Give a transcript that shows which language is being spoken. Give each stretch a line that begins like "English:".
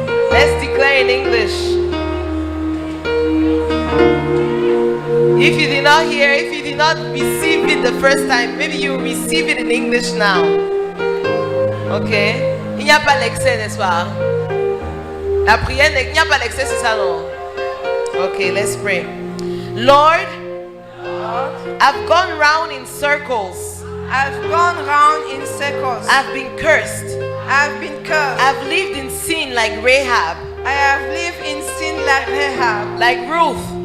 English: Let's declare in English. If you did not hear, if you did not receive it the first time, maybe you will receive it in English now. Ok?
French: Il n'y a pas l'excès, n'est-ce pas? La prière, il n'y a pas l'excès, c'est ça, non?
English: Ok, let's pray. Lord, I've gone round in circles. I've gone round in circles. I've been cursed. I've been cursed. I've lived in sin like Rahab, I have lived in sin like Rahab, like Ruth,